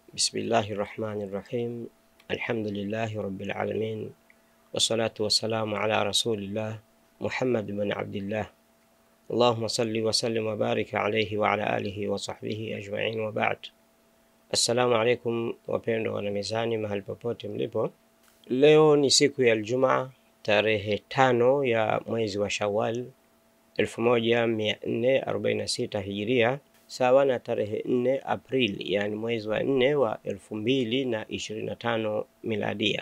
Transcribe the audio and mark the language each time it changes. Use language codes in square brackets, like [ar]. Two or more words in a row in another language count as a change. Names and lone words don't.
[ar] بسم الله الرحمن الرحيم. الحمد لله رب العالمين، والصلاة والسلام على رسول الله محمد بن عبد الله. اللهم صل وسلم وبارك عليه وعلى آله وصحبه أجمعين وبعد. السلام عليكم [sw] wapendwa wana mizani mahali popote mlipo. Leo ni siku ya Ijumaa tarehe 5 ya mwezi wa Shawwal 1446 Hijiria, sawa na tarehe 4 Aprili, yani mwezi wa 4 wa 2025 Miladia.